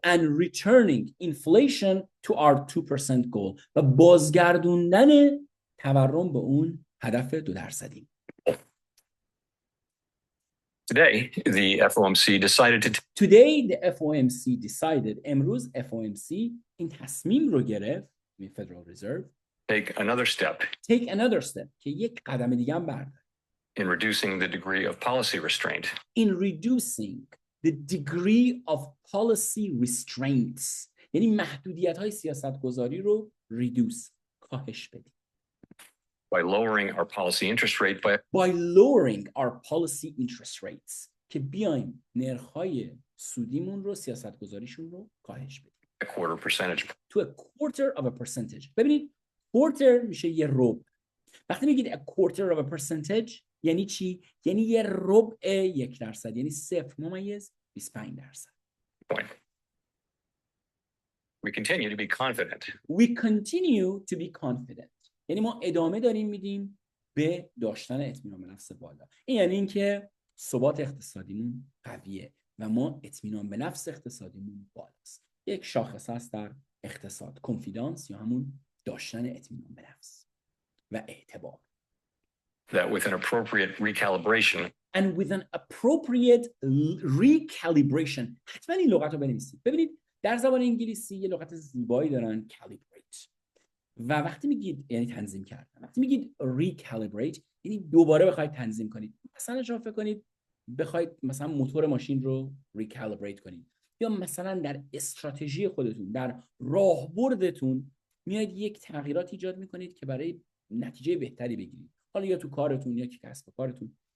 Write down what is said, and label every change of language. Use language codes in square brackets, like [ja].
[en] And returning inflation to our 2% goal، [fa] و بازگردوندن تورم به اون هدف 2%. [en] Today, the FOMC decided to Today the FOMC decided، [fa] امروز FOMC این تصمیم رو گرفت، فدرال رزرو، [en] take another step take another step، [fa] که یک قدم دیگه هم برداره [en] in reducing the degree of policy restraint in reducing the degree of policy restraints، [fa] یعنی محدودیت های سیاست گذاری رو reduce، کاهش بدیم. [en] by lowering our policy interest rate by lowering our policy interest rates، [fa] که بیایم نرخ‌های سودیمون رو، سیاست گذاریشون رو کاهش بدیم. [en] a quarter percentage to a quarter of a percentage. [fa] ببینید quarter میشه یه ربع. وقتی میگید [en] a quarter of a percentage [fa] یعنی چی؟ یعنی یه ربع 1%، یعنی 0.25%. [en] point. We continue to be confident We continue to be confident، [fa] یعنی ما ادامه داریم میدیم به داشتن اطمینان به نفس بالا. این یعنی اینکه ثبات اقتصادیمون قویه و ما اطمینان به نفس اقتصادیمون بالاست. یک شاخص هست در اقتصاد، کنفیدنس یا همون داشتن اطمینان به نفس و اعتبار. [en] that with an appropriate recalibration And with an appropriate recalibration، [fa] حتما این لغت رو بنویسید. ببینید در زبان انگلیسی یه لغت زیبایی دارن، calibrate، و وقتی میگید یعنی تنظیم کردن، وقتی میگید recalibrate یعنی دوباره بخواید تنظیم کنید. مثلا شما فکر کنید بخواید مثلا موتور ماشین رو recalibrate کنید، یا مثلا در استراتژی خودتون، در راهبردتون میاد یک تغییرات ایجاد میکنید که برای نتیجه بهتری بگیرید، حالا یا تو کارتون یا کسب و کارتون.